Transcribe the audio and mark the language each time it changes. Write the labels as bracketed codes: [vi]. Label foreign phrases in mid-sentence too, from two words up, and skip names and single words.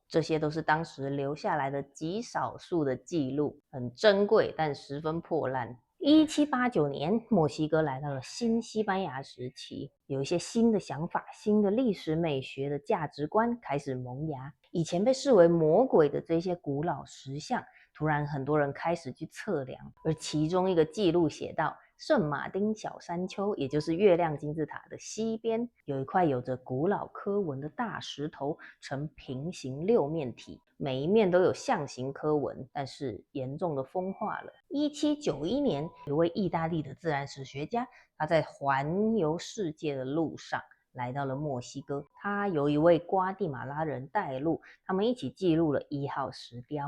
[zh] 這些都是當時留下來的極少數的記錄，很珍貴但十分破爛。1789年，墨西哥來到了新西班牙時期，有一些新的想法，新的歷史美學的價值觀開始萌芽。以前被視為魔鬼的這些古老石像，突然很多人開始去測量，而其中一個記錄寫道，聖馬丁小山丘，也就是月亮金字塔的西邊，有一塊有着古老刻紋的大石頭，呈平行6面體，每一面都有象形刻紋，但是嚴重的風化了。1791年，有位意大利的自然史學家，他在環遊世界的路上來到了墨西哥，他由一位瓜地馬拉人帶路，他們一起記錄了1號石雕。